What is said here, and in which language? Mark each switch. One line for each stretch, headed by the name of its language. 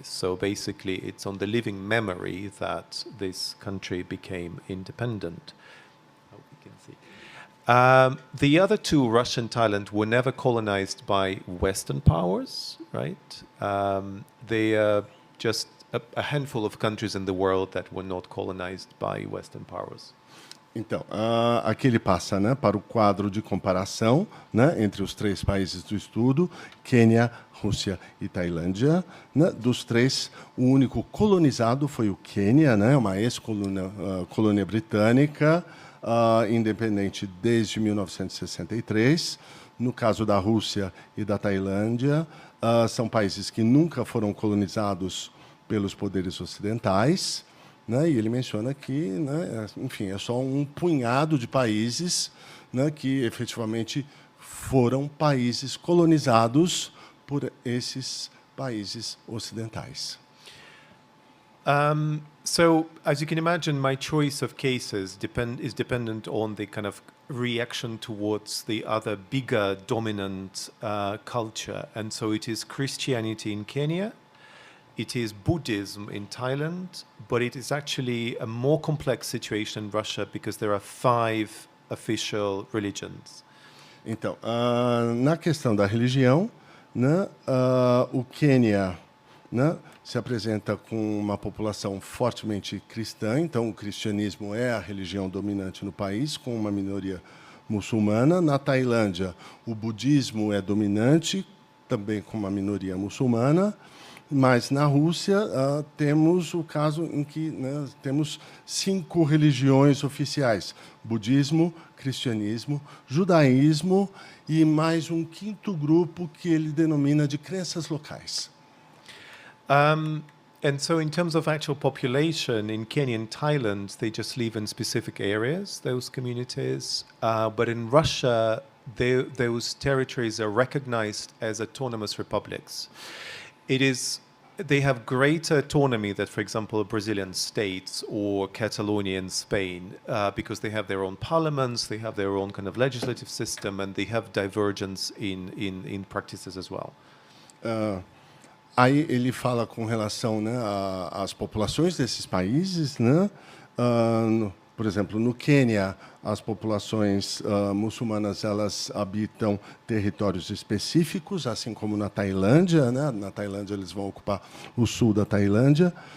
English: So basically, it's on the living memory that this country became independent. I hope you can see. The other two, Russia and Thailand, were never colonized by Western powers, right? They are just a handful of countries in the world that were not colonized by Western powers.
Portuguese: Então, aqui ele passa, né, para o quadro de comparação, né, entre os três países do estudo, Quênia, Rússia e Tailândia. Né, dos três, o único colonizado foi o Quênia, né, uma ex-colônia britânica, independente desde 1963. No caso da Rússia e da Tailândia, são países que nunca foram colonizados pelos poderes ocidentais. Né, e ele menciona que, né, enfim, é só um punhado de países, né, que efetivamente foram países colonizados por esses países ocidentais.
English: So, as you can imagine, my choice of cases is dependent on the kind of reaction towards the other bigger dominant culture. And so it is Christianity in Kenya, it is Buddhism in Thailand, but it is actually a more complex situation in Russia because there are 5 official religions.
Portuguese: Então, na questão da religião, né, o Quênia, né, se apresenta com uma população fortemente cristã, então o cristianismo é a religião dominante no país, com uma minoria muçulmana. Na Tailândia, o budismo é dominante, também com uma minoria muçulmana. Mas na Rússia temos o caso em que, né, temos 5 religiões oficiais: budismo, cristianismo, judaísmo e mais um quinto grupo que ele denomina de crenças locais.
English: And so in terms of actual population, in Kenya and Thailand, they just live in specific areas, those communities. But in Russia, those territories are recognized as autonomous republics. They have greater autonomy than, for example, Brazilian states or Catalonia in Spain, because they have their own parliaments, they have their own kind of legislative system, and they have divergence in practices as well.
Portuguese: Aí ele fala com relação, né, às populações desses países, né? Por exemplo, no Quênia, as populações muçulmanas, elas habitam territórios específicos, assim como na Tailândia, né? Na Tailândia eles vão ocupar o sul da Tailândia,